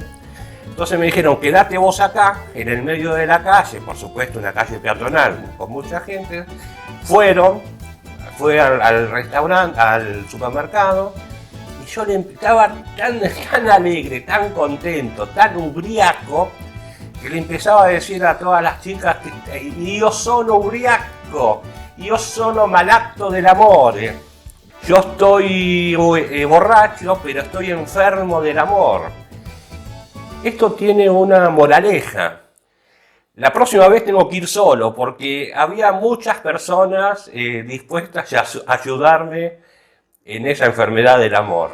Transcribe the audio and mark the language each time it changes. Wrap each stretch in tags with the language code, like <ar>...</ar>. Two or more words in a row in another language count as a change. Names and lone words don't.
<es>Entonces me dijeron, quédate vos acá, en el medio de la calle, por supuesto una calle peatonal con mucha gente. Fue al restaurante, al supermercado, y yo le estaba tan alegre, tan contento, tan ubriaco, que le empezaba a decir a todas las chicas que yo</es> <it>sono ubriaco,</it> <es>yo</es> <it>sono malato del amore.</it> <es>Yo estoy borracho, pero estoy enfermo del amor. Esto tiene una moraleja. La próxima vez tengo que ir solo porque había muchas personas dispuestas a ayudarme en esa enfermedad del amor.</es>